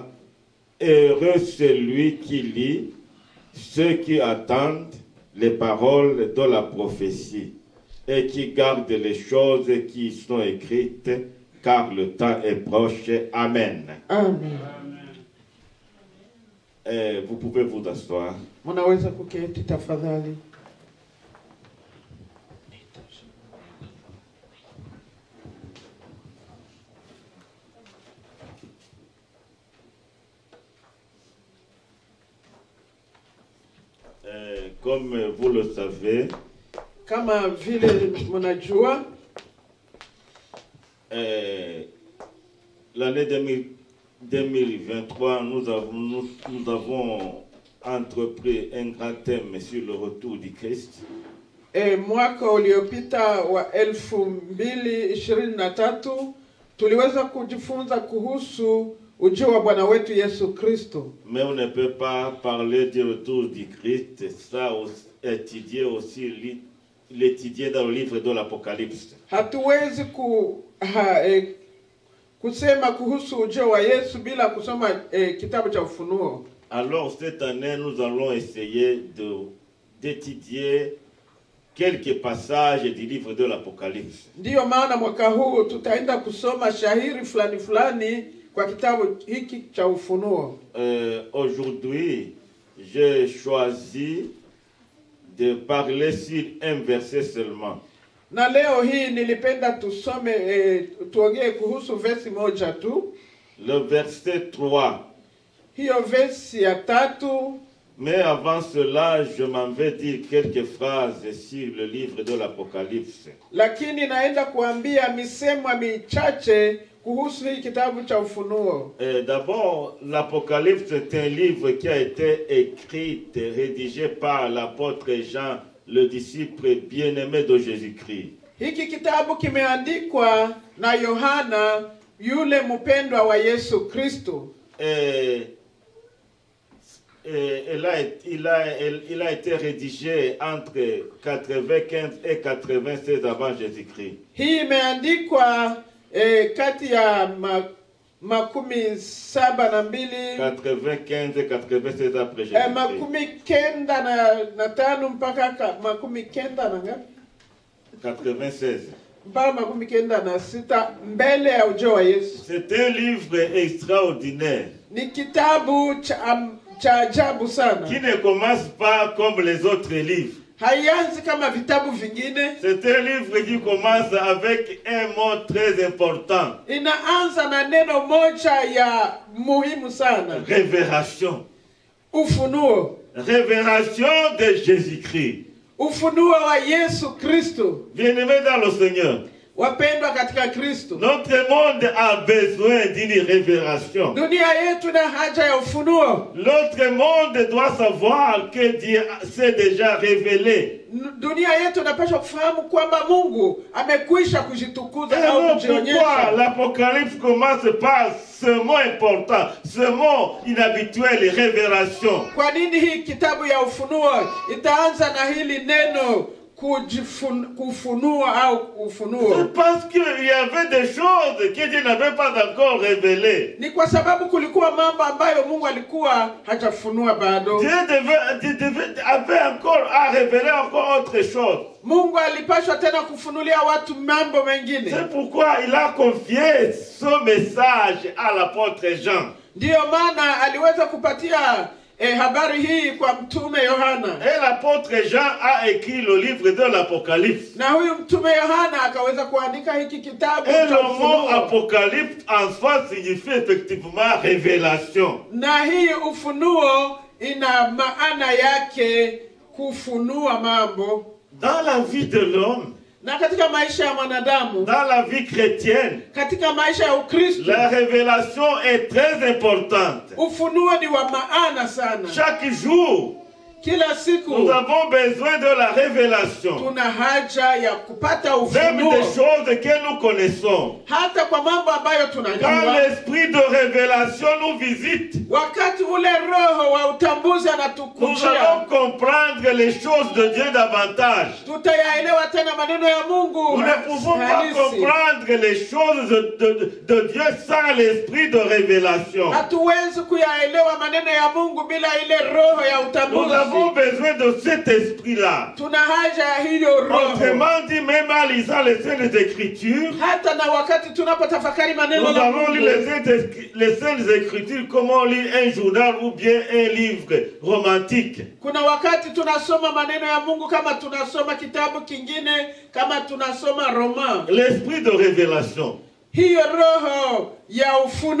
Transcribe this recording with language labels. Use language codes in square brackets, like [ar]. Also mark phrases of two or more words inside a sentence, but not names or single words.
[fr] Heureux celui qui lit, ceux qui attendent les paroles de la prophétie et qui gardent les choses qui y sont écrites, car le temps est proche. Amen. Amen. Vous pouvez vous asseoir. [sw] Munaweza kuketi tafadhali. [fr] Comme vous le savez, [sw] kama vile mnajua, [fr] l'année 2023, nous avons entrepris un grand thème sur le retour du Christ. [sw] Mwaka uliopita wa 2023 tuliweza kujifunza kuhusu ujio wa Bwana wetu Yesu Kristo. [fr] Mais on ne peut pas parler du retour du Christ sans l'étudier dans le livre de l'Apocalypse. [sw] Hatuwezi kusema kuhusu ujio wa Yesu bila kusoma kitabu cha Ufunuo. [fr] Alors cette année, nous allons essayer d'étudier quelques passages du livre de l'Apocalypse. [sw] Ndiyo maana mwaka huu tutaenda kusoma shahiri fulani fulani kwa kitabu hiki cha Ufunuo. [fr] Aujourd'hui, j'ai choisi de parler sur un verset seulement. [sw] Na leo hii nilipenda tusome tuongee kuhusu versi moja tu. [fr] Le verset 3. [sw] Hiyo versi ya 3. [fr] Mais avant cela, je m'en vais dire quelques phrases sur le livre de l'Apocalypse. [sw] Lakini naenda kuambia misemo michache kuhusu hii kitabu cha Ufunuo. [fr] D'abord, l'Apocalypse est un livre qui a été écrit et rédigé par l'apôtre Jean, le disciple bien-aimé de Jésus-Christ. [sw] Hiki kitabu kimeandikwa na Yohana, yule mpendwa wa Yesu Kristo. [fr] Il a été rédigé entre 95 et 96 avant Jésus-Christ. [sw] Hii imeandikwa kati ya 72 [fr] 95 et 96 après Jésus-Christ. [sw] 95 mpaka 96 mpaka 96 mbele ya ujio wa Yesu. [fr] C'est un livre extraordinaire. [sw] Ni kitabu cha ajabu sana. [fr] Qui ne commence pas comme les autres livres. [sw] Haianzi kama vitabu vingine. [fr] C'est un livre qui commence avec un mot très important. [sw] Inaanza na neno moja ya muhimu sana. [fr] Révélation. [sw] Ufunuo. [fr] Révélation de Jésus-Christ. [sw] Ufunuo wa Yesu Kristo. [fr] Bien-aimés dans le Seigneur. [sw] Wapendwa katika Kristo. [fr] Notre monde a besoin d'une révélation. [sw] Dunia yetu na haja ya ufunuo. [fr] Notre monde doit savoir que Dieu s'est déjà révélé. [sw] Dunia yetu inapaswa kufahamu kwamba Mungu amekwisha kujitukuza au kujionyesha. [fr] Pourquoi l'Apocalypse commence par ce mot important, ce mot inhabituel, révélation? [sw] Kwa nini hii kitabu ya Ufunuo itaanza na hili neno kufunua au ufunuo? [fr] C'est parce qu'il y avait des choses que Dieu n'avait pas encore révélées. [sw] Ni kwa sababu kulikuwa mambo ambayo Mungu alikuwa hajafunua bado. [fr] Dieu avait encore à révéler encore autre chose. [sw] Mungu alipaswa tena kufunulia watu mambo mengine. [fr] C'est pourquoi il a confié ce message à l'apôtre Jean. [sw] Ndiyo maana aliweza kupatia habari hii kwa mtume Yohana. [fr] Et l'apôtre Jean a écrit le livre de l'Apocalypse. [sw] Na huyu mtume Yohana akaweza kuandika hiki kitabu [fr] Et [sw] cha [fr] le mot [sw] Ufunuo. [fr] Apocalypse en soi signifie effectivement révélation. [sw] Na hii ufunuo ina maana yake kufunua mambo. [fr] Dans la vie de l'homme, [sw] Na katika maisha ya mwanadamu, [fr] dans la vie chrétienne, [sw] katika maisha ya Ukristo, [fr] la révélation est très importante. [sw] ufunuo ni wa maana sana. [fr] Chaque jour, [sw] Kila siku [fr] nous avons besoin de la révélation. [sw] tuna haja ya kupata [fr] Même [sw] ufunuo, [fr] des choses que nous connaissons. [sw] hata kwa mambo ambayo [fr] Quand [sw] tunajua. [fr] l'esprit de révélation nous visite, [sw] Wakati ule roho wa utambuzi [fr] nous [sw] anatukujia, [fr] allons comprendre les choses de Dieu davantage. [sw] tutayaelewa tena maneno ya Mungu [fr] Nous ne pouvons pas [sw] halisi. [fr] comprendre les choses de Dieu sans l'esprit de révélation. [sw] Hatuwezi kuyaelewa maneno ya Mungu bila ile roho ya [fr] Nous [sw] utambuzi. [fr] avons besoin de cet esprit-là. [sw] Tuna haja ya hiyo roho. [fr] Autrement dit, même en lisant les Saintes Écritures, [sw] Hata na wakati tunapotafakari [fr] nous [sw] maneno ya [fr] allons [sw] Mungu, [fr] lire les Saintes Écritures comme on lit un journal ou bien un livre romantique. [sw] kuna wakati tunasoma maneno ya Mungu kama tunasoma kitabu kingine, kama tunasoma roman. [fr] L'esprit de révélation. [sw] Hiyo roho ya ufunuo.